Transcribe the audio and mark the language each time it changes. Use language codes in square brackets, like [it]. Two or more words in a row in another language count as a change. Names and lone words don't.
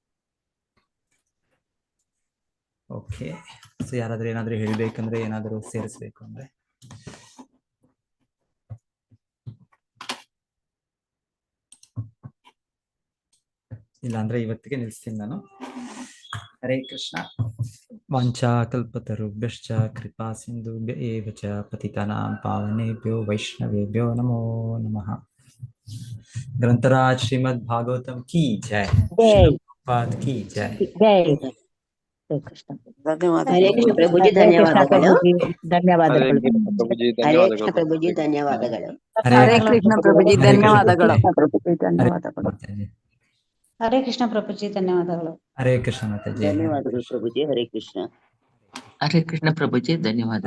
[kn] ಓಕೆ, ಸೊ ಯಾರಾದ್ರೂ ಏನಾದ್ರೂ ಹೇಳ್ಬೇಕಂದ್ರೆ, ಏನಾದ್ರೂ ಸೇರಿಸ್ಬೇಕು ಅಂದ್ರೆ? ಇಲ್ಲ ಅಂದ್ರೆ ಇವತ್ತಿಗೆ ನಿಲ್ಲಿಸ್ತೀನಿ ನಾನು. [sa] ಹರೇ ಕೃಷ್ಣ. ವಾಂಛಾ ಕಲ್ಪತರುಭ್ಯಶ್ಚ ಕೃಪಾ ಸಿಂಧುಭ್ಯ ಏವ ಚ ಪತಿತಾನಾಂ ಪಾವನೇಭ್ಯೋ ವೈಷ್ಣವೇಭ್ಯೋ ನಮೋ ನಮಃ. [hi] ग्रंथराज श्रीमद् भागवतम की जय, श्रीपाद की जय. हरे कृष्ण प्रभुजी, [kn] ಧನ್ಯವಾದಗಳು. ಧನ್ಯವಾದಗಳು. ಹರೇ ಕೃಷ್ಣ ಪ್ರಭುಜಿ, ಧನ್ಯವಾದಗಳು. ಹರೇ ಕೃಷ್ಣ ಪ್ರಭುಜಿ, ಧನ್ಯವಾದಗಳು. ಹರೇ ಕೃಷ್ಣ ಪ್ರಭುಜಿ, ಧನ್ಯವಾದಗಳು. ಹರೇ ಕೃಷ್ಣ ಮಾತಾಜಿ. ಧನ್ಯವಾದಗಳು ಪ್ರಭುಜಿ. ಹರೇ ಕೃಷ್ಣ. ಹರೇ ಕೃಷ್ಣ ಪ್ರಭುಜಿ, ಧನ್ಯವಾದ.